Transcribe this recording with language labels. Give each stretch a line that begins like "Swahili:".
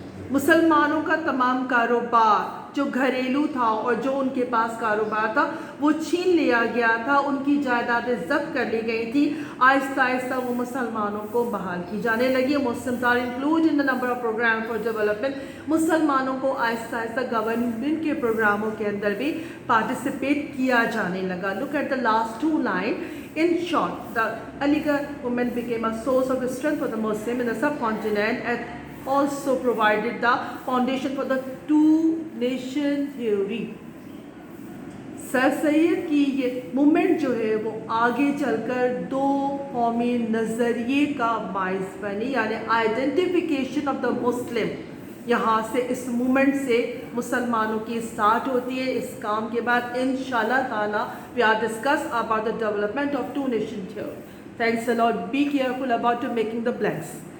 Urdu: مسلمانوں کا تمام کاروبار جو گھریلو تھا اور جو ان کے پاس کاروبار تھا وہ چھین لیا گیا تھا، ان کی جائیدادیں ضبط کر لی گئی تھی، آہستہ آہستہ وہ مسلمانوں کو بحال کی جانے لگی۔
English: Muslims are include in number of programme for development,
Urdu: مسلمانوں کو آہستہ آہستہ گورنمنٹ کے پروگراموں کے اندر بھی پارٹیسپیٹ کیا جانے لگا۔
English: Look at the last 2 line. In short, the Aligarh movement became a source of strength for the Muslim in the subcontinent and also provided the foundation for the two-nation theory.
Urdu: سر سید کی یہ moment جو ہے وہ آگے چل کر 2 قومی نظریے کا باعث بنی، یعنی آئیڈینٹیفیکیشن آف دا مسلم، یہاں سے اس مومنٹ سے مسلمانوں کی اسٹارٹ ہوتی ہے۔ اس کام کے بعد انشاءاللہ تعالیٰ
English: we are discuss about the development of two-nation theory. Thanks a lot. Be careful about making the blanks.